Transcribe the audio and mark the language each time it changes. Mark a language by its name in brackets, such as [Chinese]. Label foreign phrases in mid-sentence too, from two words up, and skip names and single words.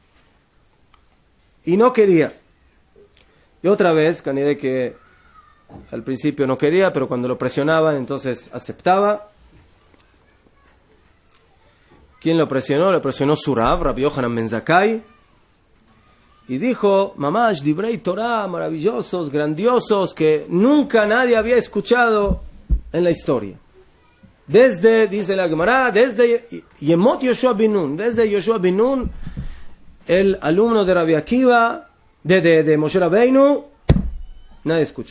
[Spanish] Y no quería. Y otra vez, caniré que al principio no quería, pero cuando lo presionaban, entonces aceptaba. ¿Quién lo presionó? Lo presionó su Rav, Rabbi Yohanan ben Zakkai. Y dijo, [Hebrew] ממש, דברי תורה, [Spanish] maravillosos, grandiosos, que nunca nadie había escuchado en la historia. Desde, dice la Gemara, desde Yemot Yoshua bin Nun, desde Yoshua bin Nun, el alumno de Rabbi Akiva, de Moshe Rabbeinu, nadie escuchó.